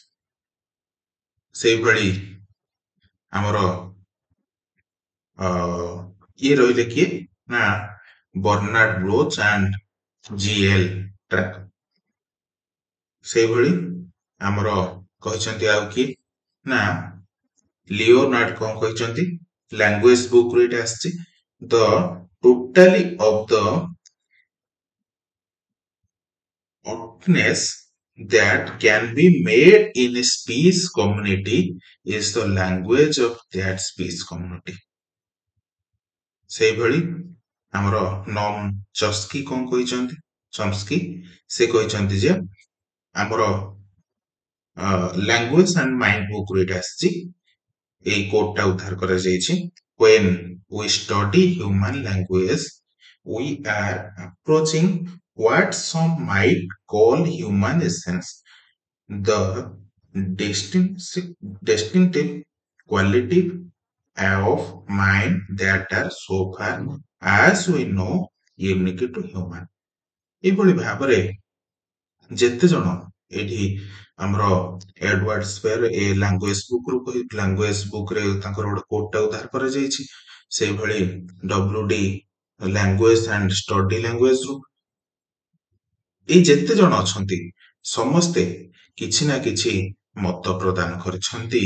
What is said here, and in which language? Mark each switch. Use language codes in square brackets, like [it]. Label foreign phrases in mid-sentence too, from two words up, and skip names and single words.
[or] ସେଇଭଳି ଆମର ଇଏ ରହିଲେ କିଏ ନା ବର୍ନାର୍ଡ ବ୍ଲୋଚ୍ ଆଣ୍ଡ ଜି.ଏଲ. ଟ୍ରାଗର। ସେଇଭଳି ଆମର କହିଛନ୍ତି ଆଉ କିଏ ନା ଲିଓନାର୍ଡ କଣ କହିଛନ୍ତି, ଲାଙ୍ଗୁଏଜ ବୁକ୍ ରୁ ଏଇଟା ଆସିଛି। [en] the totality of the openness that can be made in a speech community is the language of that speech community. [or] ସେଇଭଳି ଆମର ନମ୍ ଚସ୍କି କଣ କହିଛନ୍ତି, ସେ କହିଛନ୍ତି ଯେ ଆମର ଲାଙ୍ଗୁଏଜ ଆଣ୍ଡ ମାଇଣ୍ଡ ବୁକ୍ ରୁ ଏଇଟା ଆସିଛି। ଏଇ କୋଡଟା ଉଦ୍ଧାର କରାଯାଇଛି। [en] when we study human language we are approaching what some might call human essence, the distinctive quality of mind that are so far as we know unique to human। [or] ଏଇଭଳି ଭାବରେ ଯେତେ ଜଣ ଏଠି ଆମର ଏଡୱାର୍ଡ ସ୍ପେର ଏ ଲାଙ୍ଗୁଏଜ ବୁକ୍ ରେ ତାଙ୍କର ଗୋଟେ କୋଡଟା ଉଦ୍ଧାର କରାଯାଇଛି। ସେଇଭଳି WD ଲାଙ୍ଗୁଏଜ ଆଣ୍ଡ ଷ୍ଟଡି ଲାଙ୍ଗୁଏଜ ରୁ ଏଇ ଯେତେ ଜଣ ଅଛନ୍ତି ସମସ୍ତେ କିଛି ନା କିଛି ମତ ପ୍ରଦାନ କରିଛନ୍ତି।